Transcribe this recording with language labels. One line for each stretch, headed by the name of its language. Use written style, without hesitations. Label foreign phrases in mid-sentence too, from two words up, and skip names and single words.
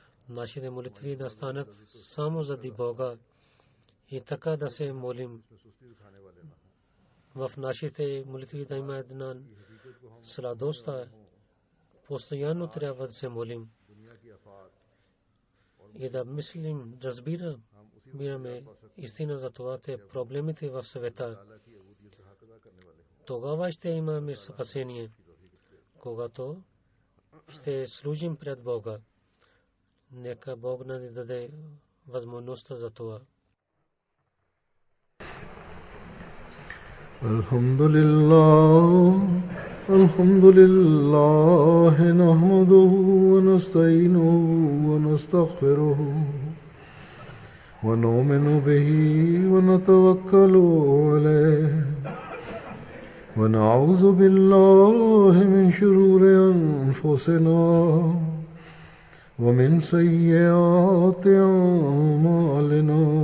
Bulgarian: нашите молитви да станат само заради Бога и така да се молим. В нашите молитви да има една сладост, постоянно трябва да се молим и да мислим, разбираме истина за това, те проблемите в света. Тогава ще имаме спасение, когато ще служим пред Бога. Нека Бог ни даде възможността за това.
Arabic: الحمد لله نحمده ونستعينه ونستغفره ونؤمن به ونتوكل عليه ونعوذ بالله من شرور أنفسنا ومن سيئات أعمالنا.